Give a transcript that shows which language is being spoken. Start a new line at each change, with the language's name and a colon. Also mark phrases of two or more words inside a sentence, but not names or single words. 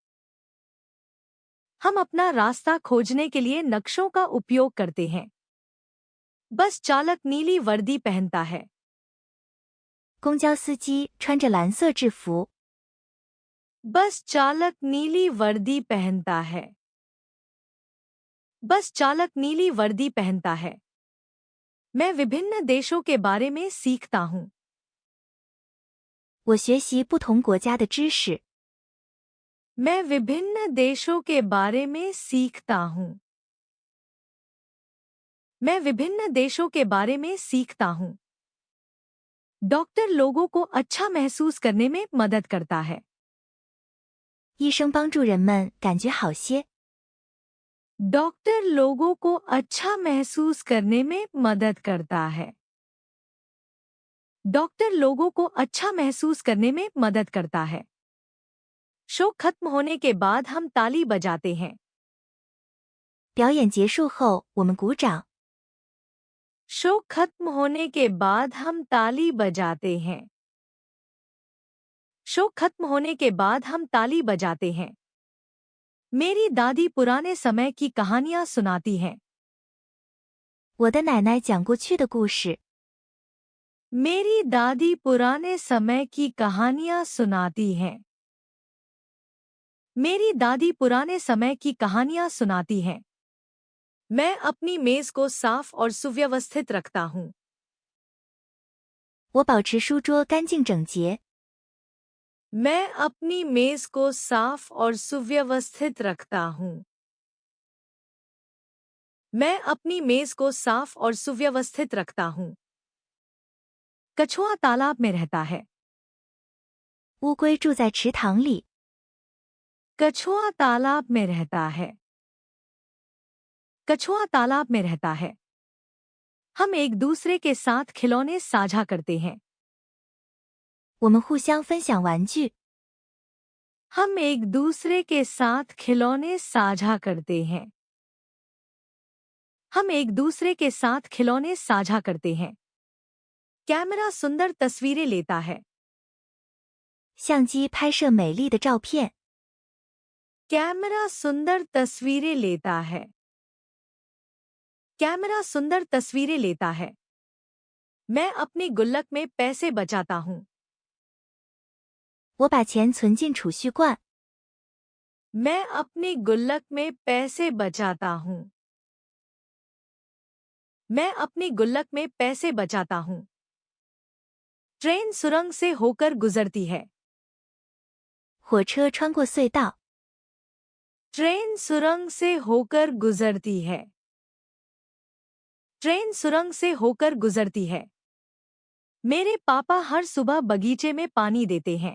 Hindi: हम अपना रास्ता खोजने के लिए नक्शों का उपयोग करते हैं। बस चालक नीली वर्दी पहनता है।
Chinese: 公交司机穿着蓝色制服。
Hindi: बस चालक नीली वर्दी पहनता है। बस चालक नीली वर्दी पहनता है। मैं विभिन्न देशों के बारे में सीखता हूँ।
Chinese: 我学习不同国家的知识。
Hindi: मैं विभिन्न देशों के बारे में सीखता हूँ। मैं विभिन्न देशों के बारे में सीखता हूँ। डॉक्टर लोगों को अच्छा महसूस करने में मदद करता है।
Chinese: 医生帮助人们感觉好些。
Hindi: डॉक्टर लोगों को अच्छा महसूस करने में मदद करता है। डॉक्टर लोगों को अच्छा महसूस करने में मदद करता है। शो खत्म होने के बाद हम ताली बजाते हैं।
Chinese: 表演结束后，我们鼓掌。
Hindi: शो खत्म होने के बाद हम ताली बजाते हैं। शो खत्म होने के बाद हम ताली बजाते हैं। मेरी दादी पुराने समय की कहानियां सुनाती हैं।
Chinese: 我的奶奶讲过去的故事。
Hindi: मेरी दादी पुराने समय की कहानियां सुनाती हैं। मेरी दादी पुराने समय की कहानियां सुनाती हैं। मैं अपनी मेज को साफ और सुव्यवस्थित रखता हूँ।
Chinese: 我保持书桌干净整洁。
Hindi: मैं अपनी मेज को साफ और सुव्यवस्थित रखता हूँ। मैं अपनी मेज को साफ और सुव्यवस्थित रखता हूँ। कछुआ तालाब में रहता है।
Chinese: 乌龟住在池塘里。
Hindi: कछुआ तालाब में रहता है। कछुआ तालाब में रहता है। हम एक दूसरे के साथ खिलौने साझा करते हैं।
Chinese: 我们互相分享玩具。
Hindi: हम एक दूसरे के साथ खिलौने साझा करते हैं। हम एक दूसरे के साथ खिलौने साझा करते हैं। कैमरा सुंदर तस्वीरें लेता है।
Chinese: 相机拍摄美丽的照片。
Hindi: कैमरा सुंदर तस्वीरें लेता है। कैमरा सुंदर तस्वीरें लेता है। मैं अपनी गुल्लक में पैसे बचाता हूँ।
Chinese: 我把钱存进储蓄罐。
Hindi: मैं अपनी गुल्लक में पैसे बचाता हूँ। मैं अपनी गुल्लक में पैसे बचाता हूँ। ट्रेन सुरंग से होकर गुजरती है।
Chinese: 火车穿过隧道。
Hindi: ट्रेन सुरंग से होकर गुजरती है। ट्रेन सुरंग से होकर गुजरती है। मेरे पापा हर सुबह बगीचे में पानी देते हैं।